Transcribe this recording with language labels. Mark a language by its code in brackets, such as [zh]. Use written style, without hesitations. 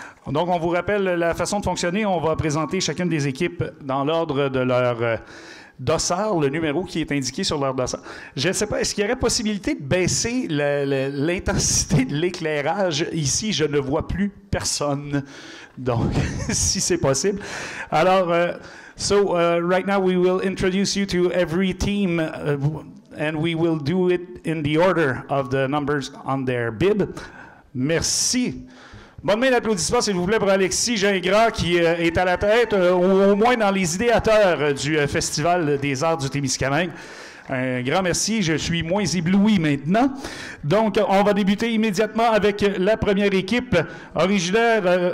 [fr] Donc, on vous rappelle la façon de fonctionner. On va présenter chacune des équipes dans l'ordre de leur dossard, le numéro qui est indiqué sur leur dossard. Je ne sais pas, est-ce qu'il y aurait possibilité de baisser l'intensité de l'éclairage? Ici, je ne vois plus personne. Donc, si c'est possible. [en] Alors, right now we will introduce you to every team and we will do it in the order of the numbers on their bib. [fr] Merci. Bonne main d'applaudissements, s'il vous plaît, pour Alexis Gingras, qui est à la tête, au moins dans les idéateurs du Festival des arts du Témiscamingue. Un grand merci, je suis moins ébloui maintenant. Donc, on va débuter immédiatement avec la première équipe originaire.